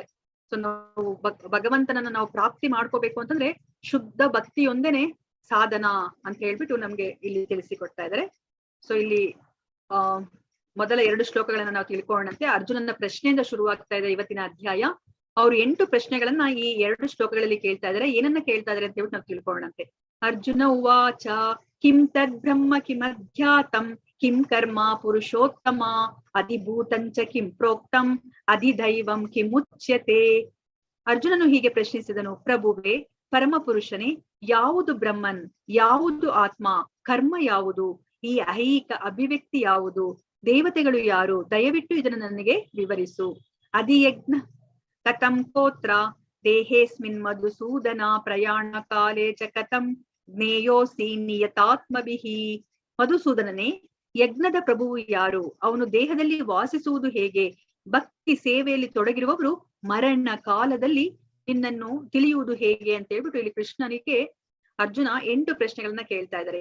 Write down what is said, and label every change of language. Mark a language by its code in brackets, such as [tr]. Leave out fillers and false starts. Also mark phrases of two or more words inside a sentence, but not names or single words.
[kn] ಸೊ ನಾವು ಭಗವಂತನನ್ನ ನಾವು ಪ್ರಾಪ್ತಿ ಮಾಡ್ಕೋಬೇಕು ಅಂತಂದ್ರೆ ಶುದ್ಧ ಭಕ್ತಿಯೊಂದೇನೆ ಸಾಧನ ಅಂತ ಹೇಳ್ಬಿಟ್ಟು ನಮ್ಗೆ ಇಲ್ಲಿ ತಿಳಿಸಿಕೊಡ್ತಾ ಇದ್ದಾರೆ. ಸೊ ಇಲ್ಲಿ ಮೊದಲ 2 ಶ್ಲೋಕಗಳನ್ನ ನಾವು ತಿಳ್ಕೊಳ್ಳೋಣಂತೆ. ಅರ್ಜುನನ ಪ್ರಶ್ನೆಯಿಂದ ಶುರುವಾಗ್ತಾ ಇದೆ ಇವತ್ತಿನ ಅಧ್ಯಾಯ. ಅವ್ರು 8 ಪ್ರಶ್ನೆಗಳನ್ನ ಈ 2 ಶ್ಲೋಕಗಳಲ್ಲಿ ಕೇಳ್ತಾ ಇದಾರೆ. ಏನನ್ನ ಕೇಳ್ತಾ ಇದಾರೆ ಅಂತ ಹೇಳ್ಬಿಟ್ಟು ನಾವು ತಿಳ್ಕೊಳ್ಳೋಣಂತೆ. [sa] अर्जुन उवाच किं तद् ब्रह्म किमध्यातं किं कर्म पुरुषोत्तम अधिभूतंच किं प्रोक्तं अधिदैवं किमुच्यते. [kn] ಅರ್ಜುನನು ಹೀಗೆ ಪ್ರಶ್ನಿಸಿದನು, ಪ್ರಭುವೇ, ಪರಮ ಪುರುಷನೇ, ಯಾವುದು ಬ್ರಹ್ಮನ್, ಯಾವುದು ಆತ್ಮ, ಕರ್ಮ ಯಾವುದು, ಈ ಐಹಿಕ ಅಭಿವ್ಯಕ್ತಿ ಯಾವುದು, ದೇವತೆಗಳು ಯಾರು, ದಯವಿಟ್ಟು ಇದನ್ನು ನನಗೆ ವಿವರಿಸು. [sa] अधियज्ञ कथं कोत्र देहेस्मिन् मधुसूदन प्रयाण काले च कथं ज्ञेयोसि नियतात्मभिहि. [kn] ಮಧುಸೂದನನೇ, ಯಜ್ಞದ ಪ್ರಭುವು ಯಾರು, ಅವನು ದೇಹದಲ್ಲಿ ವಾಸಿಸುವುದು ಹೇಗೆ, ಭಕ್ತಿ ಸೇವೆಯಲ್ಲಿ ತೊಡಗಿರುವವರು ಮರಣ ಕಾಲದಲ್ಲಿ ನಿನ್ನನ್ನು ತಿಳಿಯುವುದು ಹೇಗೆ ಅಂತ ಹೇಳ್ಬಿಟ್ಟು ಇಲ್ಲಿ ಕೃಷ್ಣನಿಗೆ ಅರ್ಜುನ 8 ಪ್ರಶ್ನೆಗಳನ್ನ ಕೇಳ್ತಾ ಇದ್ದಾರೆ.